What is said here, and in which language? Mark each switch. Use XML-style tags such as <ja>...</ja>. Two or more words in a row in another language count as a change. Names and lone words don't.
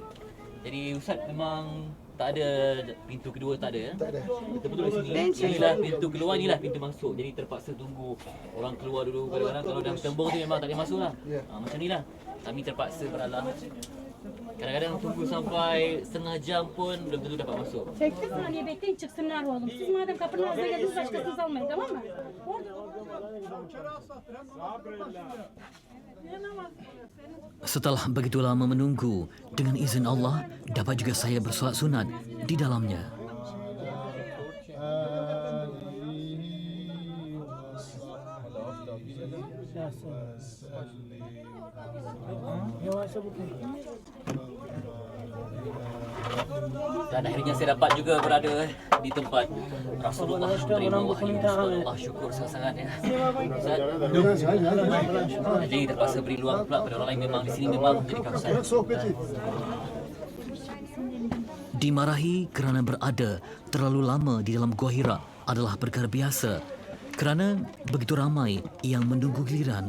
<ms>Jadi Ustaz memang tak ada pintu kedua, tak ada ya? Tak ada. Betul-betul di sini. Inilah pintu keluar, inilah pintu masuk. Jadi terpaksa tunggu orang keluar dulu. Kadang-kadang kalau dah tembung tu memang tak boleh masuk lah. Ya. Macam ni lah. Kami terpaksa beralah. Kadang-kadang tunggu sampai setengah jam pun belum tentu dapat masuk.</ms> <tr>Çekti saniye bekleyin çıksınlar oğlum. Siz madem kapının ağzına geldiniz başkasınız almayın, tamam mı?</tr> <ms>Setelah begitu lama menunggu, dengan izin Allah, dapat juga saya bersolat sunat di dalamnya. Dan akhirnya saya dapat juga berada di tempat Rasulullah menerima wahyu. Subhanallah, syukur sangat-sangat ya. Ustaz. Jadi terpaksa beri luang pula pada orang lain. Memang di sini memang jadi kawasan. Dimarahi kerana berada terlalu lama di dalam Gua Hira adalah perkara biasa kerana begitu ramai yang menunggu giliran.</ms>